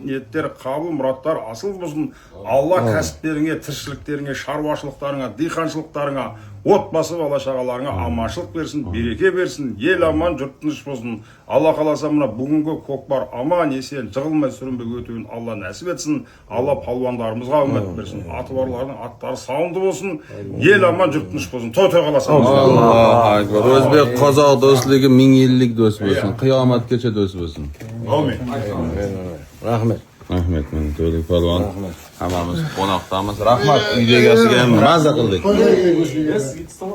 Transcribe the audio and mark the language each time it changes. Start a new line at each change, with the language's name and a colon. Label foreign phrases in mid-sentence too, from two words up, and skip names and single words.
Kazakh: Ниеттер қабыл, мұраттар асыл болсын. Алла кәсіптеріңе, тіршіліктеріңе, шаруашылықтарыңа, диқаншылықтарыңа, отбасы бала шағаларыңа аманшылық берсін, береке берсін. Ел аман, жұрт тыныш болсын. Алла қаласа мына бүгінгі көкпар аман есен, жығылмай сүрінбей өтуін Алла нәсіп етсін. Алла палуандарымызға үміт берсін. Аты барлардың аттары сауынды болсын. Ел аман, жұрт тыныш болсын. Той қаласа.
Arabic: الله أكبر.
Uzbek: Özbek Qozoq do'stligi 1000 yillik do'st bo'lsin. Qiyomatgacha do'st bo'lsin. Amin. Rahmat. Rahmat, men to'ylik polvon. Hammamiz qo'noqdamiz. Rahmat, uydagasiga ham mazza qildik.